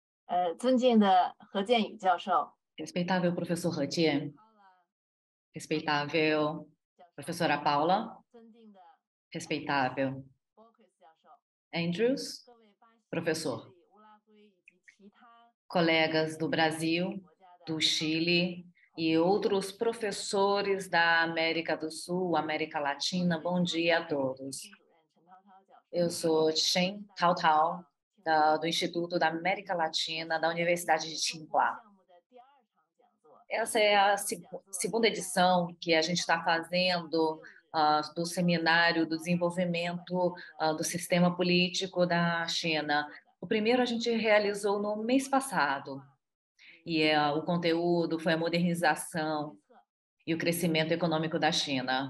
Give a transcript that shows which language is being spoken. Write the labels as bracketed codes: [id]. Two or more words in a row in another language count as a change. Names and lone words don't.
[zh] 尊敬的何建宇教授， [pt] Respeitável professor Ratier, respeitável professora Paula, [zh] 尊敬的 [pt] respeitável [zh] Borges 教授， Andrews, 各位巴西、智 [pt] professor, [zh] 利、乌拉圭以及其他 [pt] colegas do Brasil, [zh] 国家的 [pt] do Chile e outros professores da América do Sul, América Latina, bom dia a todos. [zh] 主任陈涛涛教授， [pt] Eu sou Chen Tao Tao, do Instituto da América Latina, da Universidade de Tsinghua. [zh] 项目的第二场讲座， [pt] Essa é a segunda edição que a gente está fazendo do Seminário do Desenvolvimento do Sistema Político da China. O primeiro a gente realizou no mês passado, e o conteúdo foi a modernização e o crescimento econômico da China.